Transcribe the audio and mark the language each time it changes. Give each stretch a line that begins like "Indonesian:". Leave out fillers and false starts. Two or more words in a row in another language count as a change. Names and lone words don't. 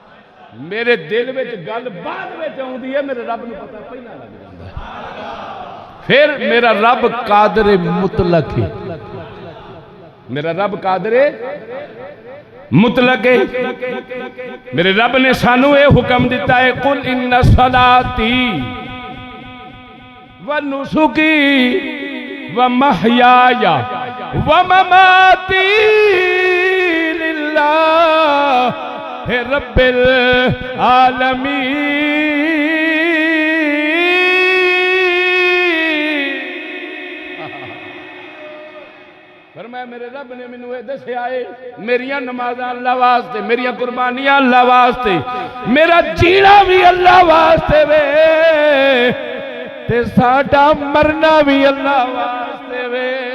Punjabi: ਮੇਰੇ ਦਿਲ ਮੇਂ ਗੱਲ ਬਾਅਦ ਮੇਂ ਆਉਂਦੀ ਹੈ, ਮੇਰੇ ਰੱਬ ਨੂੰ ਪਤਾ ਪਹਿਲਾ ਲੱਗ ਜਾਂਦਾ ਹੈ। ਫਿਰ ਮੇਰਾ ਰੱਬ
Arabic: قادر مطلق
Punjabi: ਹੈ, ਮੇਰਾ ਰੱਬ
Arabic: قادر مطلق
Punjabi: ਹੈ। ਮੇਰੇ ਰੱਬ ਨੇ ਸਾਨੂੰ ਯੇ ਹੁਕਮ ਦਿੱਤਾ ਹੈ,
Arabic: قل إن صلاتي ونسكي ومحياي ومماتي لله رب العالمين.
Punjabi: ਫ਼ਰਮਾਇਆ ਮੇਰੇ ਰੱਬ ਨੇ ਮੈਨੂੰ ਯੇ ਦੱਸਿਆ ਹੈ, ਮੇਰੀਆਂ ਨਮਾਜ਼ਾਂ ਅੱਲਾਹ ਵਾਸਤੇ, ਮੇਰੀਆਂ ਕੁਰਬਾਨੀਆਂ ਅੱਲਾਹ ਵਾਸਤੇ, ਮੇਰਾ ਜੀਣਾ ਭੀ ਅੱਲਾਹ ਵਾਸਤੇ ਵੇ, ਤੇ ਸਾਡਾ ਮਰਨਾ ਭੀ ਅੱਲਾਹ ਵਾਸਤੇ ਵੇ।